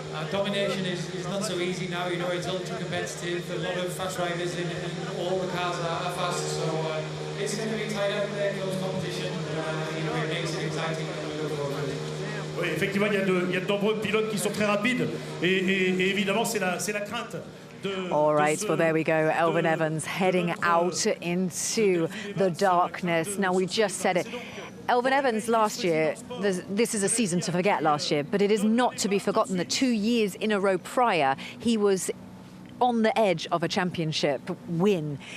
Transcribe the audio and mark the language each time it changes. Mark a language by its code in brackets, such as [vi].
[en] Domination is not so easy now. You know, it's ultra competitive. A lot of fast riders in all the cars are fast, so it's going to be tight up there, close competition. You know, it makes it exciting when we go forward. [fr] Oui, effectivement, il y a de nombreux pilotes qui sont très rapides et évidemment, c'est la crainte [en] All right, well, there we go. Elfyn Evans heading out into the darkness. Now, we just said it. Elfyn Evans last year, this is a season to forget last year, but it is not to be forgotten that 2 years in a row prior, he was on the edge of a championship win.